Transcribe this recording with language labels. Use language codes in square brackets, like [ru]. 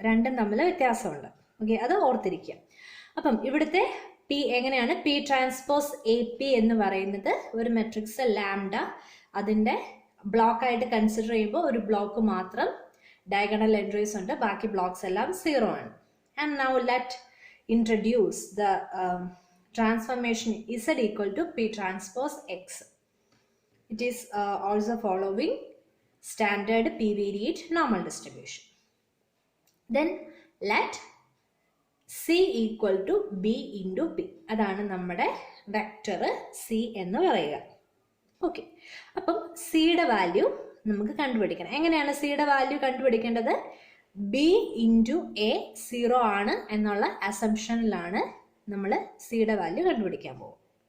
[ml] രണ്ടും തമ്മിൽ വ്യത്യാസമുണ്ട്. ഓക്കെ, അത് ഓർത്തിരിക്കുക. അപ്പം ഇവിടുത്തെ പി എങ്ങനെയാണ്? പി ട്രാൻസ്പോസ് എ പി എന്ന് പറയുന്നത് ഒരു മെട്രിക്സ് ലാംഡ, അതിൻ്റെ ബ്ലോക്കായിട്ട് കൺസിഡർ ചെയ്യുമ്പോൾ ഒരു ബ്ലോക്ക് മാത്രം ഡയഗണൽ എൻട്രീസ് ഉണ്ട്, ബാക്കി ബ്ലോക്സ് എല്ലാം 0 ആണ്. [en] And now let introduce the transformation Z equal to P transpose X. It is also following standard P-variate normal distribution. Then let C equal to B into P. [ml] അതാണ് നമ്മുടെ vector C എന്ന് പറയുക. Okay, അപ്പം സിയുടെ value നമുക്ക് കണ്ടുപിടിക്കണം. എങ്ങനെയാണ് സിയുടെ വാല്യൂ കണ്ടുപിടിക്കേണ്ടത്? B into A 0 ആണ് എന്നുള്ള അസംഷനിലാണ് നമ്മൾ സിയുടെ വാല്യൂ കണ്ടുപിടിക്കാൻ പോകും.